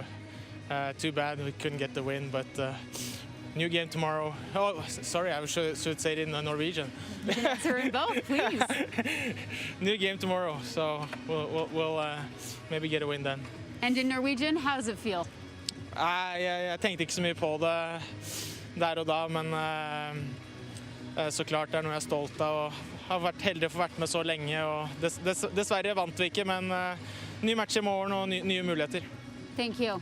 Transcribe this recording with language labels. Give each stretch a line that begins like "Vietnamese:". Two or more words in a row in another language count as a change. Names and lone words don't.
English: Too bad we couldn't get the win, but new game tomorrow. Oh, sorry, I should say it in Norwegian. You can answer in both, please. New game tomorrow, so we'll maybe get a win then. And in Norwegian, how does it feel?
Norwegian: Jeg tenkte ikke så mye på det der og da, men så klart det er noe jeg er stolt av. Og har vært heldig å få vært med så lenge. Og dessverre vant vi ikke, men ny match i morgen og nye muligheter.
English: Thank you.